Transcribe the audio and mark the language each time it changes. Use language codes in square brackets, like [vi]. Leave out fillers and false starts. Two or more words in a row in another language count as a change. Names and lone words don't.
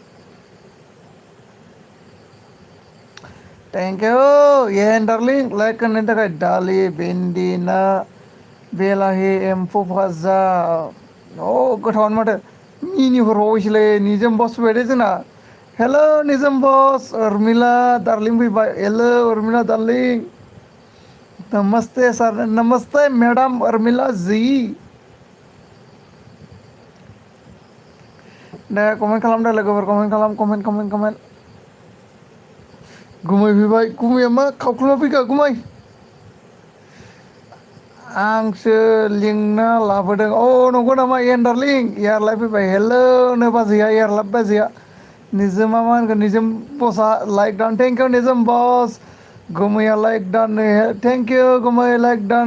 [en] thank you [brx] येन डार्लिं लाइक होनायनि थाखाय दालि भिन्दि ना बेलाहि एम्फौ भाजा गोथावानो माथो मिनि हरबावबायसोलै निजोम बस फैबाय दे जोंना हेल' निजोम बस उर्मिला दार्लिं फैबाय हेल' उर्मिला दार्लिं [hi] नमस्ते सर नमस्ते मैडम उर्मिला जी [brx] दे कमेन्ट खालाम दे लोगोफोर कमेन्ट गुमै फैबाय गुमैया मा खावख्लुमा फैखो गुमै आंसो लिंना लाबोदों नंगौ नामा एन डार्लिं एयारलाइ फैबाय हेल' नो बाजैया एयारलाब बाजैया निजोमा मा होनगोन निजोम बसआ लाइक दान [en] thank you [brx] निजोम बस गुमैया लाइक दान [en] thank you [brx] गुमै लाइक दान